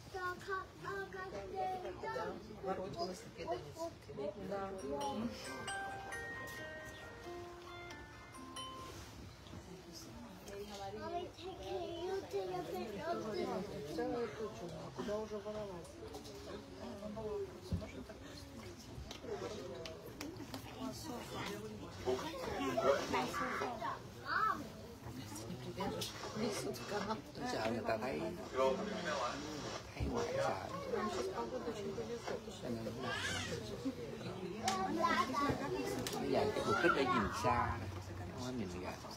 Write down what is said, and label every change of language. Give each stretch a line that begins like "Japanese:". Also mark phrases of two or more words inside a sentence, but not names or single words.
Russian: Ворот велосипеда нет. Да. Целую кучу, куда уже воровать?
Vietnamese: Sợ người ta thấy ngoại sợ. Cho nên bây giờ cái mục đích để nhìn xa, không có nhìn gần.